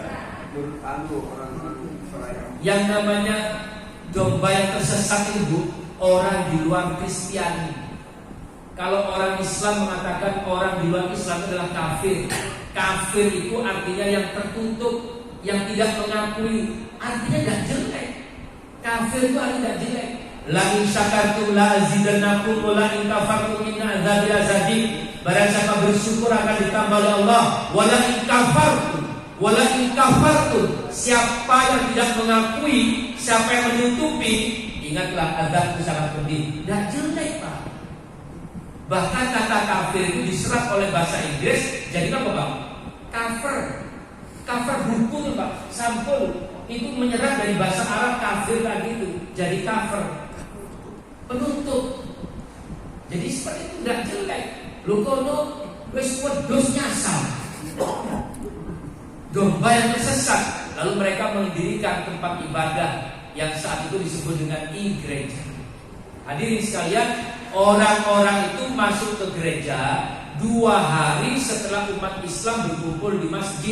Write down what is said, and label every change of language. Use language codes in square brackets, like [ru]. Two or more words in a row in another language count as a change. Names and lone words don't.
[id] Yang namanya domba yang tersesat itu Bu, orang di luar Kristiani. Kalau orang Islam mengatakan orang di luar Islam adalah kafir. Kafir itu artinya yang tertutup, yang tidak mengakui. Artinya tidak jelek. Kafir itu artinya tidak jelek. [ar] لئن شكرتم لأزيدنكم ولئن كفرتم إن عذابي لشديد. [id] Barang siapa bersyukur akan ditambah oleh Allah. [ar] ولئن كفرتم, [id] siapa yang tidak mengakui, siapa yang menutupi, ingatlah azab itu sangat pedih. Dan jelek, Pak. Bahkan kata kafir itu diserap oleh bahasa Inggris jadi apa, Pak? Cover buku tuh, Pak. Sampul itu menyerap dari bahasa Arab kafir tadi itu jadi cover, penutup. Jadi seperti itu tidak jelek. [jv] Lu kono wis wedhus nyasar. [id] Domba yang tersesat. Lalu mereka mendirikan tempat ibadah yang saat itu disebut dengan gereja. Hadirin sekalian, orang-orang itu masuk ke gereja 2 hari setelah umat Islam berkumpul di masjid.